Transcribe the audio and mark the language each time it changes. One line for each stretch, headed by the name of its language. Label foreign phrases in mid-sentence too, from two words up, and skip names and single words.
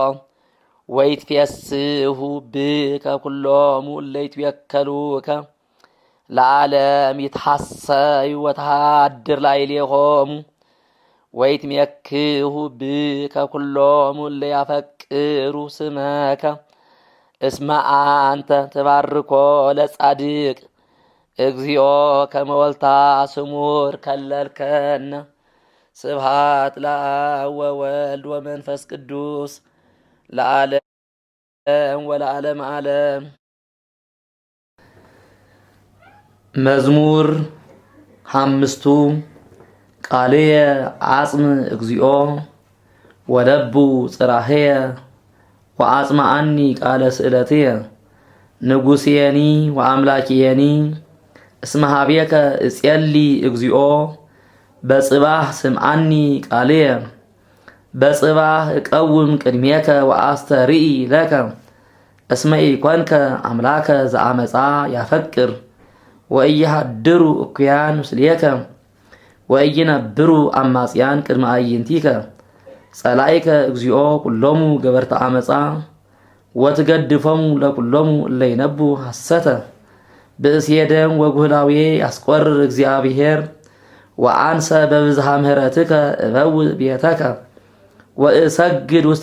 Geez: ወይትፌስሑ ብከ ኩሎሙ እለ ይትቤከሉከ ለዓለም ይትሐሰዩ ወተሃድር ላዕሌሆሙ ወይትሜክሁ ብከ ኩሎሙ እለ ያፈቅሩ ስመከ እስመ አንተ ትባርኮ ለጻድቅ እግዚኦ ከመ ወልታ ስሙር ከለልከነ ስብሐት ለአብ ወወልድ ወመንፈስ ቅዱስ ለዓለም ወለዓለመ ዓለም። መዝሙር ሓምስቱ ቃልየ ዓጽም እግዚኦ ወለቡ ጽራህየ ወአጽምዓኒ ቃለ ስእለትየ ንጉሥየኒ ወአምላኪየኒ እስመ ኀቤከ እጼሊ እግዚኦ በጽባህ ስምዓኒ ቃልየ በጽባህ እቀውም ቅድሜከ ወአስተርኢ ለከ እስመ ኢኮንከ አምላከ ዘአመፃ ያፈቅር ወኢይሃድሩ እኩያን ምስሌከ ወኢይነብሩ አማጽያን ቅድመ አዕይንቲከ ጸላኢከ እግዚኦ ኩሎሙ ገበርተ አመፃ ወትገድፎሙ ለኩሎሙ እለ ይነቡ ሐሰተ ብእስየደም ወጉህላዌ ያስቆርር እግዚአብሔር ወአንሰ በብዝሃ ምሕረትከ እበውእ ቤተከ ወእሰግድ ውስተ